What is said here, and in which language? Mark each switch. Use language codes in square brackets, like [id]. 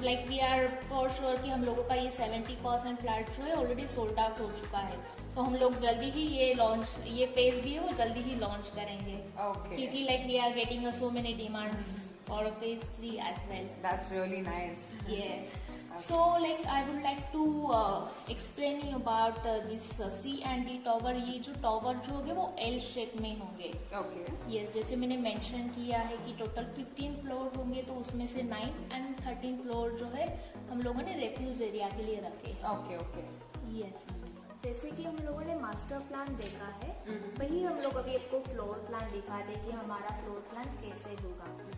[hi] Like we are for sure कि हम लोगों का ये 70% फ्लैट जो है ऑलरेडी सोल्ड आउट हो चुका है. तो हम लोग जल्दी ही ये फेज भी है वो जल्दी ही लॉन्च करेंगे. [en] Okay. क्योंकि like we are getting so many demands for phase 3 as well. That's really nice. Yes. So like I would like to explain you about this C and D tower. [hi] ये जो tower जो होंगे वो L shape में होंगे. [en] Okay. Yes. [hi] जैसे मैंने mention किया है कि टोटल 15 फ्लोर होंगे, तो उसमें से 9 and 13 फ्लोर जो है हम लोगों ने रेफ्यूज एरिया के लिए रखे. [en] Okay. Okay. Yes. [hi] जैसे कि हम लोगों ने मास्टर प्लान देखा है, वही हम लोग अभी आपको फ्लोर प्लान दिखा दे कि हमारा फ्लोर प्लान कैसे होगा.